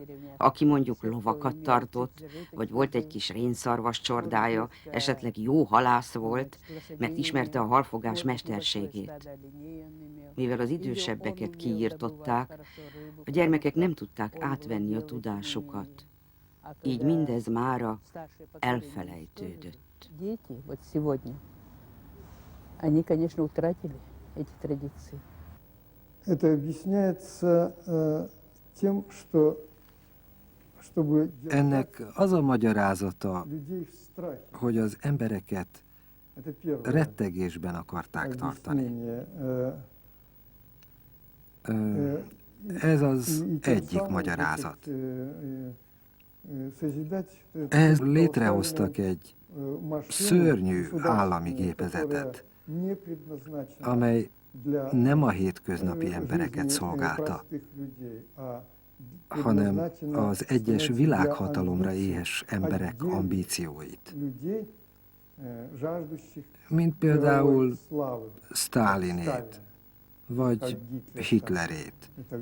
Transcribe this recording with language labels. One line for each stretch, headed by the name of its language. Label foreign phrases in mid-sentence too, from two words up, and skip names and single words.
Hungarian: Aki mondjuk lovakat tartott, vagy volt egy kis rénszarvas csordája, esetleg jó halász volt, mert ismerte a halfogás mesterségét. Mivel az idősebbeket kiírtották, a gyermekek nem tudták átvenni a tudásukat. Így mindez mára elfelejtődött.
Russian: Они, конечно, утратили эти традиции. Это объясняется тем, что чтобы
Hungarian: ennek az a magyarázata, hogy az embereket rettegésben akarták tartani. Ez az egyik magyarázat. Ehhez létrehoztak egy szörnyű állami gépezetet, amely nem a hétköznapi embereket szolgálta, hanem az egyes világhatalomra éhes emberek ambícióit, mint például Sztálinét, vagy Hitlerét.